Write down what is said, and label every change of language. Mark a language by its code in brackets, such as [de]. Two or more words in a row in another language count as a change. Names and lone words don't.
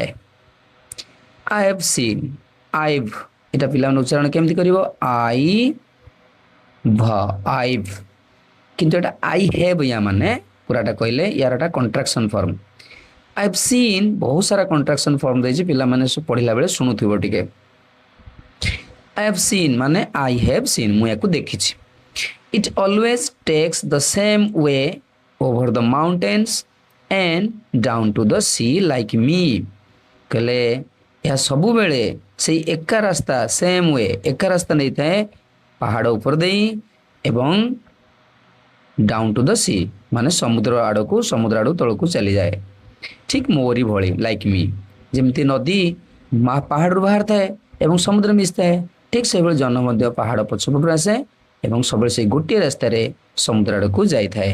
[en] I have seen, [or] ଆଇଭ୍, ଏଇଟା ପିଲାମାନେ ଉଚ୍ଚାରଣ କେମିତି କରିବ? ଆଇଭ୍, କିନ୍ତୁ ଏଟା [en] I have, [or] ୟା ମାନେ ପୁରାଟା କହିଲେ ୟାର ଏଟା [en] contraction form. I have seen, [or] ବହୁତ ସାରା [en] contraction form [or] ଦେଇଛି, ପିଲାମାନେ ପଢ଼ିଲା ବେଳେ ଶୁଣୁଥିବ ଟିକେ। [en] I have seen ମାନେ I have seen, [or] ମୁଁ ୟାକୁ ଦେଖିଛି। [en] It always takes the same way over the mountains and down to the sea like me, [or] କହିଲେ ଏହା ସବୁବେଳେ ସେଇ ଏକା ରାସ୍ତା, [en] same way, [or] ଏକା ରାସ୍ତା ନେଇଥାଏ ପାହାଡ଼ ଉପର ଦେଇ ଏବଂ [en] down to the sea [or] ମାନେ ସମୁଦ୍ର ଆଡ଼କୁ ତଳକୁ ଚାଲିଯାଏ। ଠିକ୍ ମୋରି ଭଳି, [en] like me, [or] ଯେମିତି ନଦୀ ପାହାଡ଼ରୁ ବାହାରିଥାଏ ଏବଂ ସମୁଦ୍ର ମିଶିଥାଏ, ଠିକ୍ ସେହିଭଳି ଜହ୍ନ ମଧ୍ୟ ପାହାଡ଼ ପଛପଟରୁ ଆସେ ଏବଂ ସବୁବେଳେ ସେଇ ଗୋଟିଏ ରାସ୍ତାରେ ସମୁଦ୍ର ଆଡ଼କୁ ଯାଇଥାଏ।